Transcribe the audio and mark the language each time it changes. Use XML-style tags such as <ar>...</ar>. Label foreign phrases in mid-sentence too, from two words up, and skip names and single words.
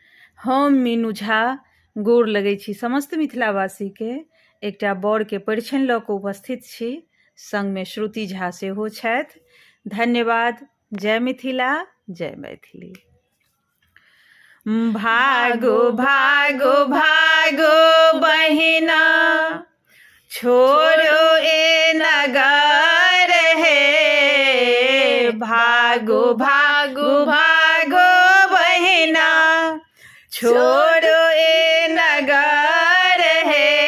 <mai>हम मीनू झा गोर लगै छी समस्त मिथिलावासीके। एकटा बड़के परिछनि लऽ कऽ उपस्थित छी, संगमे श्रुति झा सेहो छथि। धन्यवाद। जय मिथिला, जय मैथिली। भागो भागो भागो बहिना, छोड़ो ए नगर हे। भागो भागो भागो बहिना, छोड़ो ए नगर हे।</mai>